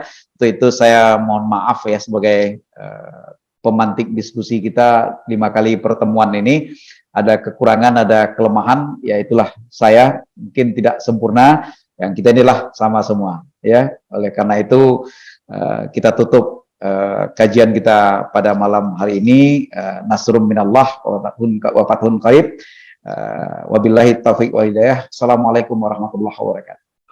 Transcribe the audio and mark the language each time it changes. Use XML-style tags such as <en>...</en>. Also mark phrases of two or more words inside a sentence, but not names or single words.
<id>Itu saya mohon maaf ya sebagai pemantik diskusi kita 5 kali pertemuan ini. Ada kekurangan, ada kelemahan, ya itulah saya mungkin tidak sempurna. Yang kita inilah sama semua ya. Oleh karena itu kita tutup kajian kita pada malam hari ini.</id> <ar>نصر من الله وفتح قريب. وبالله التوفيق والهداية. السلام عليكم ورحمة الله وبركاته.</ar>